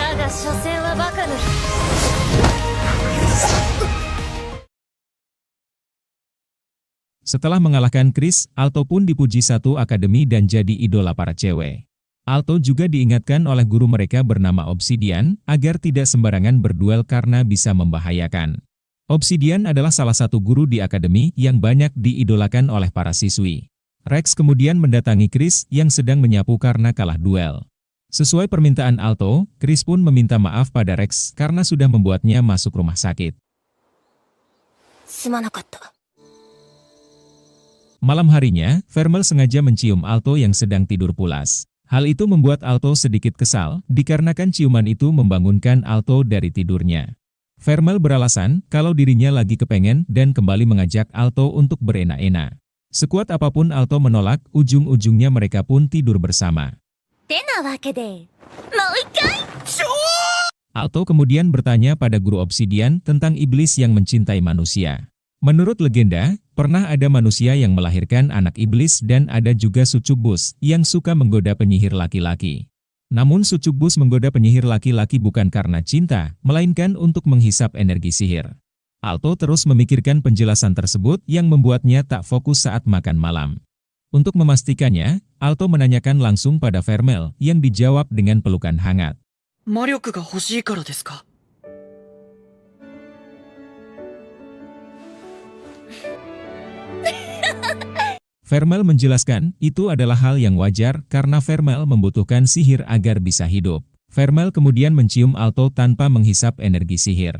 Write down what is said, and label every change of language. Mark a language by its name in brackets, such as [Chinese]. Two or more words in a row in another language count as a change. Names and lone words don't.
[Japanese] 所詮はバカぬる。 [Indonesian] Setelah mengalahkan Chris, Alto pun dipuji satu akademi dan jadi idola para cewek. Alto juga diingatkan oleh guru mereka bernama Obsidian, agar tidak sembarangan berduel karena bisa membahayakan. Obsidian adalah salah satu guru di akademi yang banyak diidolakan oleh para siswi. Rex kemudian mendatangi Chris yang sedang menyapu karena kalah duel. Sesuai permintaan Alto, Chris pun meminta maaf pada Rex karena sudah membuatnya masuk rumah sakit. [Japanese] すまなかった。 [Indonesian] Malam harinya, Vermel sengaja mencium Alto yang sedang tidur pulas. Hal itu membuat Alto sedikit kesal, dikarenakan ciuman itu membangunkan Alto dari tidurnya. Vermel beralasan kalau dirinya lagi kepengen dan kembali mengajak Alto untuk berenak-enak. Sekuat apapun Alto menolak, ujung-ujungnya mereka pun tidur bersama. [Japanese] てなわけで、もう一回。 [Indonesian] Alto kemudian bertanya pada guru Obsidian tentang iblis yang mencintai manusia. Menurut legenda, pernah ada manusia yang melahirkan anak iblis dan ada juga sucubus yang suka menggoda penyihir laki-laki. Namun sucubus menggoda penyihir laki-laki bukan karena cinta, melainkan untuk menghisap energi sihir. Alto terus memikirkan penjelasan tersebut yang membuatnya tak fokus saat makan malam. Untuk memastikannya, Alto menanyakan langsung pada Vermel yang dijawab dengan pelukan hangat. [Japanese] 魔力が欲しいからですか? [Indonesian] Vermel menjelaskan, itu adalah hal yang wajar karena Vermel membutuhkan sihir agar bisa hidup. Vermel kemudian mencium Alto tanpa menghisap energi sihir.